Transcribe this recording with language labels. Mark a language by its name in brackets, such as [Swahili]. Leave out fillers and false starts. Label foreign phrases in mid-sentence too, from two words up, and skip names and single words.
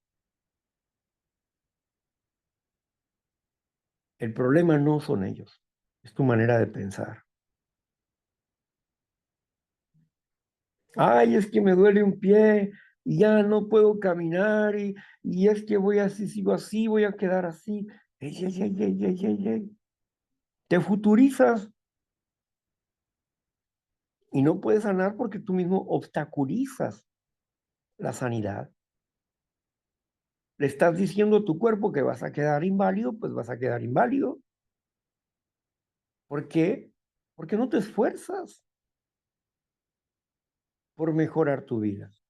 [Spanish] El problema no son ellos, es tu manera de pensar. Ay, es que me duele un pie y ya no puedo caminar y es que voy así, sigo así, voy a quedar así. Ey, ey, ey, ey, ey, ey, ey. Te futurizas y no puedes sanar porque tú mismo obstaculizas la sanidad. Le estás diciendo a tu cuerpo que vas a quedar inválido, pues vas a quedar inválido. ¿Por qué? Porque no te esfuerzas por mejorar tu vida.